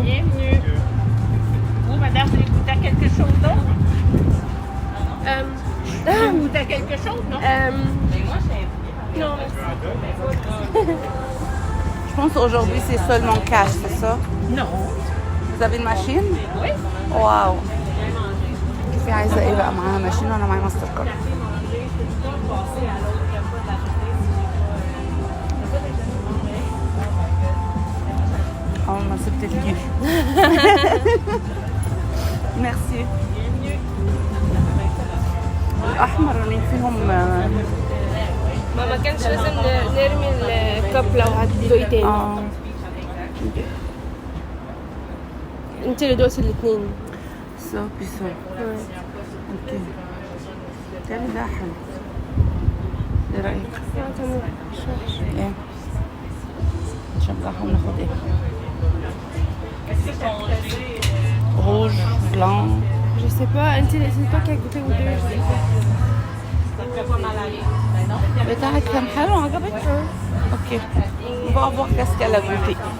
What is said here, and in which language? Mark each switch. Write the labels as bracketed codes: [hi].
[fr] Bienvenue. Vous, madame, vous voulez goûter à quelque chose d'autre? Vous goûtez à quelque chose, non? Non, merci. Je pense qu'aujourd'hui, c'est seulement cash, c'est ça? Non. Vous avez une machine? Oui. [ar] واو في عايزة ايه بقى معاها ماشين وانا معايا ماستر كارد اه ما سبت الجيب ميرسي الأحمر اللي فيهم ما كانش لازم نرمي الكب لو هتدوقي تاني. انت اللي دوقتي الاثنين. [fr] ça puis ça. [ar] Ok. تاني ده حلو. ايه رأيك؟ تمام. ايه؟ نشجعهم ناخد ايه؟ [fr] rouge, blanc. Je sais pas, c'est toi qui as goûté ou deux, je sais pas. [ar] بتاعك كان حلو عجبك؟ اوكي. [fr] On va voir qu'est-ce qu'elle a goûté.